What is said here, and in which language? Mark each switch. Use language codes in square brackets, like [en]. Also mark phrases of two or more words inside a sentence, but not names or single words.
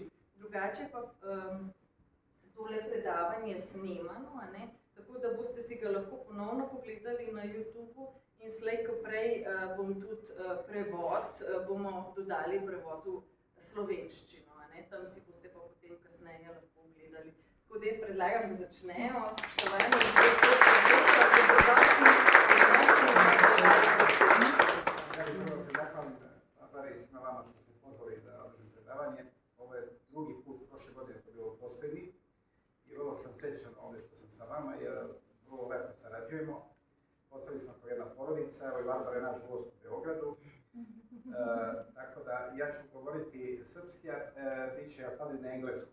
[sl] Drugače pa tole predavanje snemano, tako da boste si ga lahko ponovno pogledali na YouTubeu in slej ko prej bom tudi prevod, bomo dodali prevod v slovenščino, tam si boste pa potem kasneje lahko gledali. Tako da jaz predlagam, da začnemo. Spoštovani [sr] Prvo se zahvalim Barbari i svima vama što ste pozvali da održim predavanje. Ovo je drugi put, prošle godine to bilo posljednji i vrlo sam srećan ovdje što sam sa vama jer vrlo lepo sarađujemo. Postali smo kao jedna porodica, evo i Barbara je naš gost u Beogradu. Tako da ja ću govoriti srpski, bit će ja stavljati na englesku.